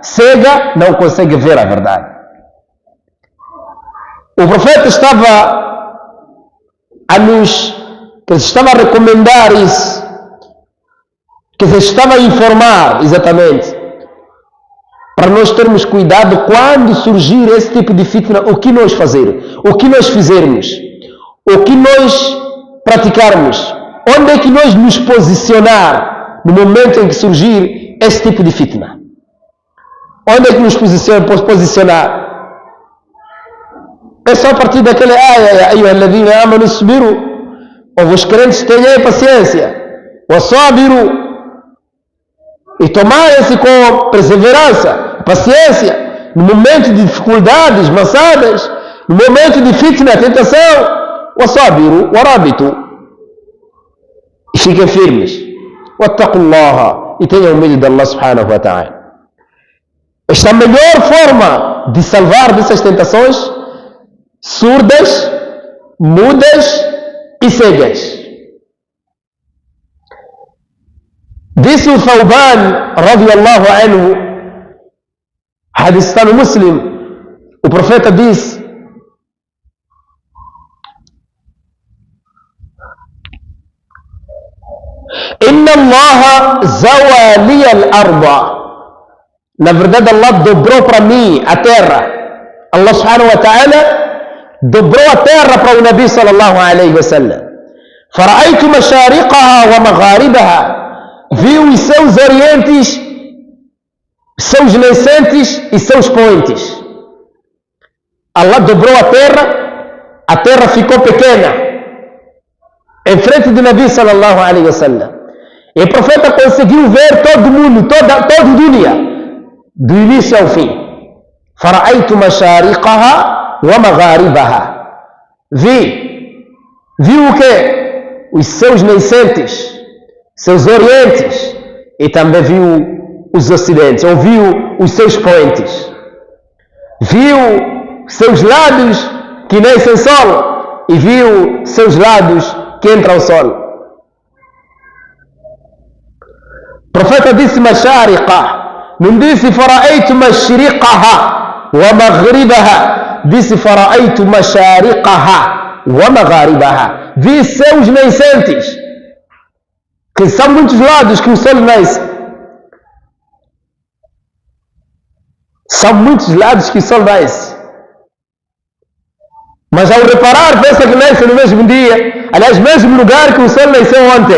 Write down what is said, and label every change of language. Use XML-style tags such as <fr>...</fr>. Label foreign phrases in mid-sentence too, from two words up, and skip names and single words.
<pt>Cega, não consegue ver a verdade. O profeta estava a recomendar isso, que se estava a informar exatamente, para nós termos cuidado quando surgir esse tipo de fitna, o que nós fazer, o que nós fizermos, o que nós praticarmos, onde é que nós nos posicionar no momento em que surgir esse tipo de fitna. Onde é que nos posicionar? É só a partir daquela ayah,</pt> <ar>أيها الذين آمنوا اصبروا,</ar> <pt>os crentes tenham paciência, wasabiru, e tomarem-se com perseverança, paciência, no momento de dificuldades, maçadas, no momento de fitna, tentação,</pt> <ar>وصابروا ورابطوا,</ar> <pt>e fiquem firmes, wattaqullaha, e tenham medo de Allah</pt> <ar>سبحانه وتعالى.</ar> <pt>Esta é a melhor forma de salvar dessas tentações surdas, mudas e cegas. Disse o Thawban</pt> <ar>رضي الله عنه,</ar> <pt>hadith está no Muslim, o profeta disse:</pt> <ar>إن الله زوى لي الأرض.</ar> <pt>Na verdade, Allah dobrou para mim a terra. Allah</pt> <ar>سبحانه وتعالى</ar> <pt>dobrou a terra para o Nabi</pt> <ar>صلى الله عليه وسلم. فرأيت مشارقها ومغاربها.</ar> <pt>Viu os seus orientes, seus nascentes e seus poentes. Allah dobrou a terra ficou pequena em frente do Nabi</pt> <ar>صلى الله عليه وسلم.</ar> <pt>E o profeta conseguiu ver todo mundo, todo o dunya, do início ao fim.</pt> <ar>فرأيت مشارقها ومغاربها.</ar> <pt>Vi Viu o quê? Os seus nascentes, seus orientes, e também viu os ocidentes, ou viu os seus poentes. Viu seus lados que nascem sol e viu seus lados que entram o sol. O profeta disse mashariqa, não disse</pt> <ar>فرأيت مشرقها ومغربها,</ar> <pt>disse</pt> <ar>فرأيت مشارقها ومغاربها.</ar> <pt>Vi seus nascentes, que são muitos lados que o sol nasce. São muitos lados que o sol nasce. Mas ao reparar, pensa que nasce no mesmo dia, aliás, mesmo lugar que o sol nasceu ontem.</pt>